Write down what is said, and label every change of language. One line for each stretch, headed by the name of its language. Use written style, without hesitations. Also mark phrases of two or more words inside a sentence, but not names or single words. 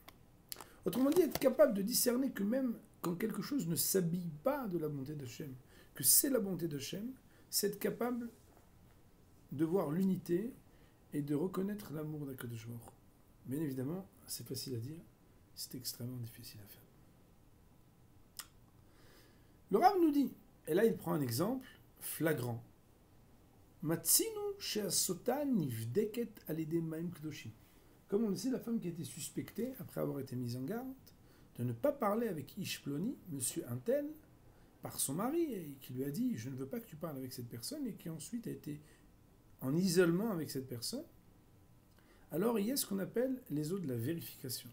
French: Autrement dit, être capable de discerner que même quand quelque chose ne s'habille pas de la bonté d'Hachem, que c'est la bonté d'Hachem, c'est être capable de voir l'unité et de reconnaître l'amour d'
Hebrew: Akadosh Baruch Hu.
French: Bien évidemment, c'est facile à dire, c'est extrêmement difficile à faire. Le Rav nous dit, et là il prend un exemple flagrant.
Hebrew: Matsinu she'asota nivdeket alidei maim kedoshim.
French: Comme on le sait, la femme qui a été suspectée, après avoir été mise en garde, de ne pas parler avec Ishploni, monsieur Untel, par son mari, et qui lui a dit « Je ne veux pas que tu parles avec cette personne », et qui ensuite a été en isolement avec cette personne, alors il y a ce qu'on appelle les eaux de la vérification.